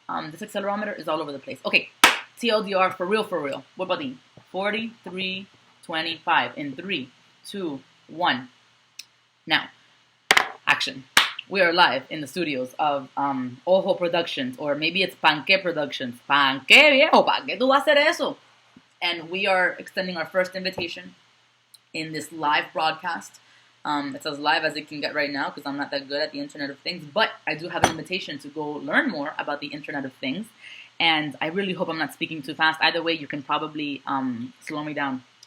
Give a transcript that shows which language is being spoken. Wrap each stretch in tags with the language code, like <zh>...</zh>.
<en>This accelerometer is all over the place. Okay, TLDR for real. What about the 43:25 in 3, 2, 1. Now, action. We are live in the studios of Ojo Productions, or maybe it's Panque Productions.</en> <es>Panque, viejo, ¿pa' qué tú vas a hacer eso?</es> <en>And we are extending our first invitation in this live broadcast. It's as live as it can get right now because I'm not that good at the Internet of Things, but I do have an invitation to go learn more about the Internet of Things. And I really hope I'm not speaking too fast. Either way, you can probably slow me down.</en>